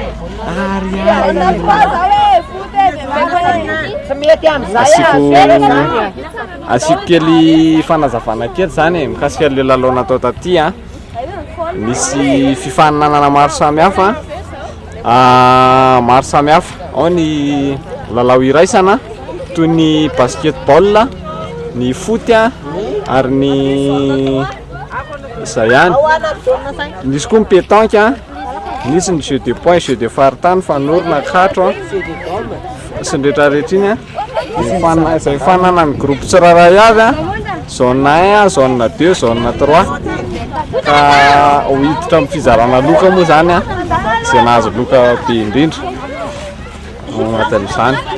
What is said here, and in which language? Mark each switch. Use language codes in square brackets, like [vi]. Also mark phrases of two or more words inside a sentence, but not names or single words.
[mg] asiko kely fanazavana kely zany mikasika le lalao natao taty a misy fifaninanana maro samihafa ao ny lalao iraisana toy ny basketball, ny foot ary ny zay ihany. Misy koa ny pétanque, misy ny [fr] jeu de poing, jeu de [mg] faritany, fanorona, katro sy ny rehetrarehetra iny izay fanana ny groupe tsirairay avy zone 1, zone 2, zone 3 ka ho hiditra amin'ny fizarana loka moa zany izay nahazo loka be indrindra ao anatin'izany.